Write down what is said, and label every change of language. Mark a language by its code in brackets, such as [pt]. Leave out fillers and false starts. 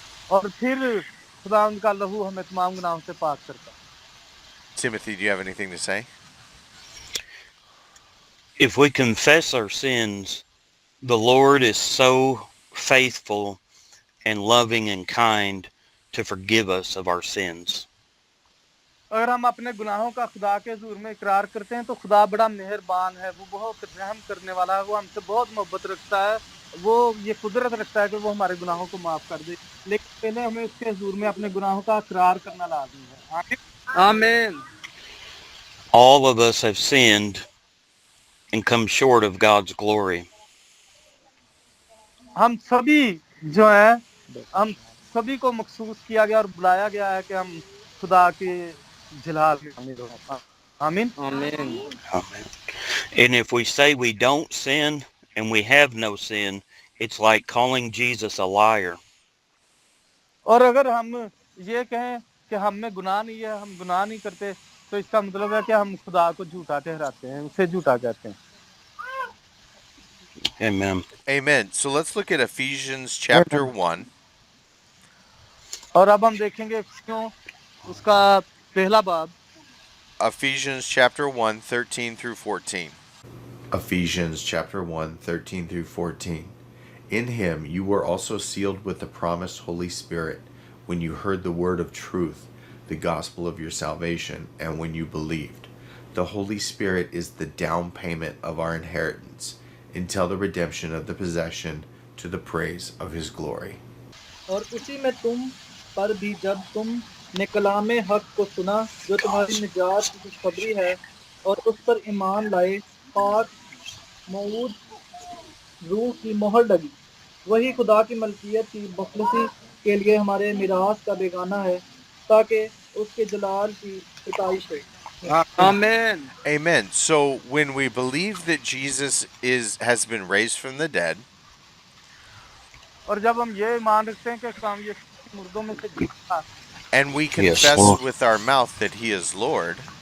[hi] और फिर खुदा उनका लहू हमें तमाम गुनाहों से पाक करता है। [en] Timothy, do you have anything to say? If we confess our sins, the Lord is so faithful and loving and kind to forgive us of our sins. [hi] अगर हम अपने गुनाहों का खुदा के हुजूर में इकरार करते हैं तो खुदा बड़ा मेहरबान है, वो बहुत रहम करने वाला है, वो हमसे बहुत मोहब्बत रखता है, वो ये कुदरत रखता है कि वो हमारे गुनाहों को माफ कर दे। लेकिन पहले हमें उसके हुजूर में अपने गुनाहों का इकरार करना लाज़मी है। आमीन। आमीन। [en] All of us have sinned and come short of God's glory. [hi] हम सभी जो है, हम सभी को मखसूस किया गया और बुलाया गया है कि हम खुदा के जलाल में शामिल हों। आमीन। आमीन। [en] Amen. And if we say we don't sin and we have no sin, it's like calling Jesus a liar. [hi] और अगर हम ये कहें कि हम में गुनाह नहीं है, हम गुनाह नहीं करते, तो इसका मतलब है कि हम खुदा को झूठा ठहराते हैं, उसे झूठा कहते हैं। [en] Amen. Amen. So let's look at Ephesians chapter 1. [hi] और अब हम देखेंगे क्यों उसका पहला बाब। [en] Ephesians chapter 1, 13 through 14. Ephesians chapter 1, 13 through 14. In him you were also sealed with the promised Holy Spirit when you heard the word of truth, the gospel of your salvation, and when you believed. The Holy Spirit is the down payment of our inheritance until the redemption of the possession to the praise of his glory. [hi] और उसी में तुम पर भी जब तुमने कलामे हक को सुना जो तुम्हारी निजात की खुशखबरी है और उस पर ईमान लाए, पाक मौजूद रूह की मोहर लगी, वही खुदा की मलकियत की बखलुसी के लिए हमारे मिरास का बेगाना है, ताकि उसके जलाल की सिताइश हो। आमीन। [en] Amen. So when we believe that Jesus has been raised from the dead, [hi] और जब हम ये मान रखते हैं कि हम ये मुर्दों में से जीता, [en] and we Yes, confess Lord. with our mouth that he is Lord,